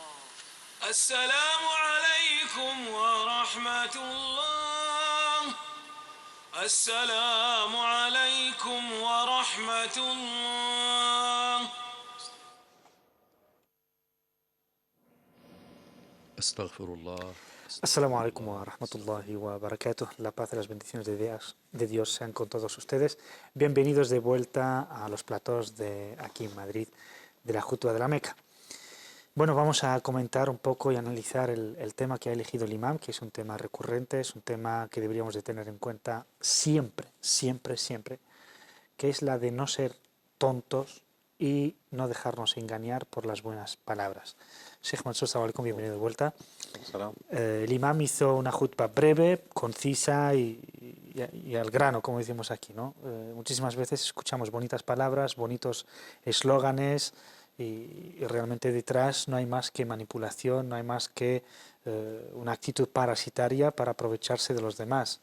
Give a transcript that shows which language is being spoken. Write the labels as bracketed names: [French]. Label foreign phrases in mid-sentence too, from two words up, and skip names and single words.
[Arabic] السلام عليكم ورحمة الله. السلام عليكم ورحمة الله. أستغفر الله. السلام عليكم ورحمة الله وبركاته. [Spanish] La paz y las bendiciones de Dios sean con todos ustedes. Bienvenidos de vuelta a los platós de aquí en Madrid, de la Jutwa de la Meca. Bueno, vamos a comentar un poco y analizar el tema que ha elegido el imam, que es un tema recurrente, es un tema que deberíamos de tener en cuenta siempre, siempre, siempre, que es la de no ser tontos y no dejarnos engañar por las buenas palabras. Sheikh Mansur, [Arabic] السلام عليكم, [Spanish] bienvenido de vuelta. El imam hizo una jutba breve, concisa y al grano, como decimos aquí, ¿no? Muchísimas veces escuchamos bonitas palabras, bonitos eslóganes y realmente detrás no hay más que manipulación, no hay más que una actitud parasitaria para aprovecharse de los demás.